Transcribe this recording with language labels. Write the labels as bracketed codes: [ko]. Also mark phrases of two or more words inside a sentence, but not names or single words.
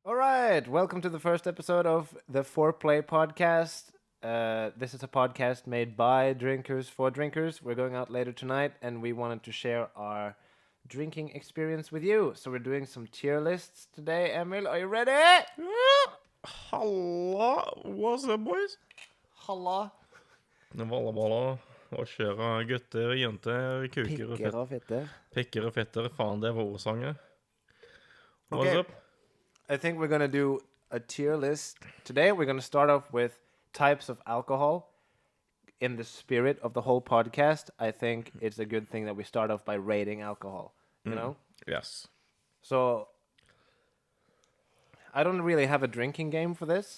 [en] All right, welcome to the first episode of the Foreplay podcast. This is a podcast made by drinkers for drinkers. We're going out later tonight, and we wanted to share our drinking experience with you. So we're doing some tier lists today. Emil, are you ready? Halla, what's up, boys? [no] Halla. Walla, hva skjer, gutter, jenter, kuker og Pikker og fitter. pikker og fetter, faen det var ordsanger. [en] What's Okay. up? I think we're gonna do a tier list today. We're gonna start off with types of alcohol. In the spirit of the whole podcast, I think it's a good thing that we start off by rating alcohol. You know. Yes. So I don't really have a drinking game for this.